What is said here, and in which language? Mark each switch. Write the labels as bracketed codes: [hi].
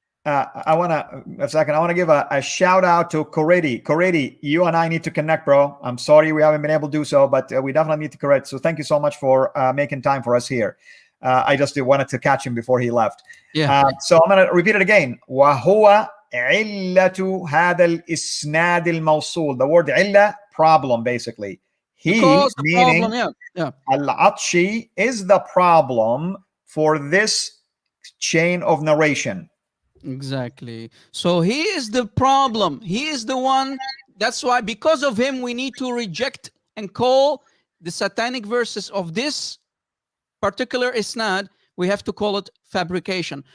[en] I want to give a shout out to Corredi. Corredi, you and I need to connect, bro. I'm sorry we haven't been able to do so, but we definitely need to connect. So thank you so much for making time for us here. I just wanted to catch him before he left. Yeah. So I'm going to repeat it again. [ar] وهو علة هذا الإسناد الموصول. [en] The word علة, problem, basically. He, meaning Al-Atshi, is the problem for this chain of narration. Exactly. So he is the problem. He is the one. That's why, because of him, we need to reject and call the satanic verses of this particular isnad, we have to call it fabrication.